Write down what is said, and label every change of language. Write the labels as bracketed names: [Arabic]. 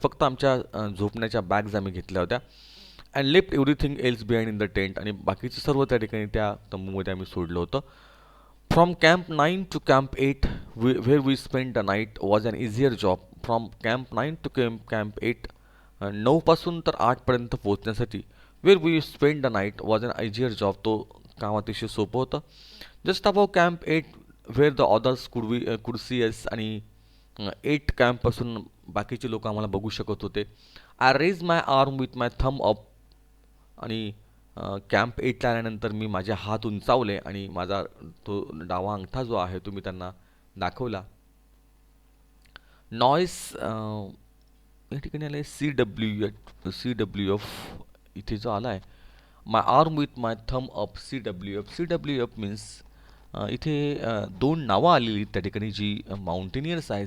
[Marathi] फक्त आमच्या झोपण्याच्या बॅग्स आम्ही घेतल्या होत्या. [English] And left everything else behind in the tent. [Marathi] आणि बाकीचं सर्व त्या ठिकाणी त्या तंबूमध्ये आम्ही सोडलं होतं. [English] From camp 9 to camp 8 where we spent the night was an easier job. From camp 9 to camp 8 [Marathi] 9पासून तर 8पर्यंत पोहोचण्यासाठी [English] Where we spend the night was an easier job. [Marathi] तो काम अतिशय सोपं होतं. [English] Just above camp 8 where the others could see us. [Marathi] आणि 8 कॅम्पपासून बाकीचे लोक आम्हाला बघू शकत होते. [English] I raise my arm with my thumb up. [Marathi] आणि कॅम्प 8ला आल्यानंतर मी माझे हात उंचावले आणि माझा तो डावा अंगठा जो आहे तो मी त्यांना दाखवला. नॉईस या ठिकाणी आलं आहे CWF इथे जो आला आहे [English] my arm with my thumb up [Marathi] CWF means इथे दोन नावं आलेली त्या ठिकाणी जी माउंटेनियर्स आहे.